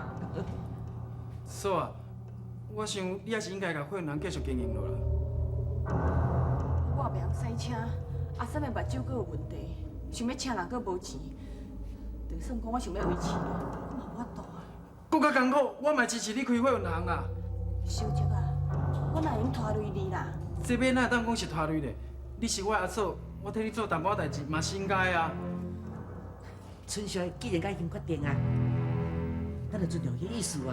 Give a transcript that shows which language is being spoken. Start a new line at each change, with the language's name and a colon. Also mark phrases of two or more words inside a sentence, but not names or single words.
Min Nan Chinese: 嫂啊，我想你还是应该甲会人继续经营落啦。我袂晓驶车，阿三的目睭阁有问题，想要请人阁无钱，就算讲我想要维持，我嘛无法度啊。搁较艰苦，我嘛支持你开会运行啊。小姐啊，我哪会用拖累你啦？这边哪会当讲是拖累咧？你是我阿嫂，我替你做淡薄仔代志嘛是应该啊。春雪既然甲已经决定啊，咱就尊重迄意思啊。